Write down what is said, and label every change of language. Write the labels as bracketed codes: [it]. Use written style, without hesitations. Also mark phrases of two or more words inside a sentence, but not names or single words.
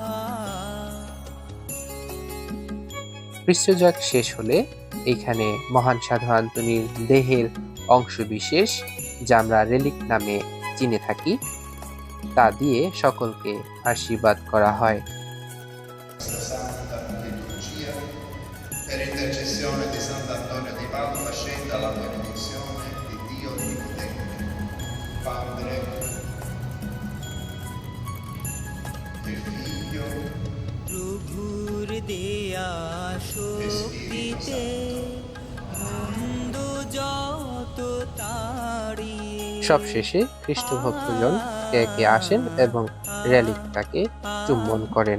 [bn] খ্রিস্টজাগ শেষ হলে এইখানে মহান সাধু আন্তোনির দেহের অংশবিশেষ, যা আমরা রেলিক নামে চিনে থাকি, তা দিয়ে সকলকে আশীর্বাদ করা হয়। [it] Per intercessione di Sant'Antonio di Padova scenda la benedizione di Dio Onnipotente, Padre e Figlio [bn] প্রভুর দেয়া শক্তিতে মন্দ যত তাড়িয়ে, সবশেষে খ্রিস্ট ভক্তজন একে একে আসেন এবং রেলিকটাকে চুম্বন করেন।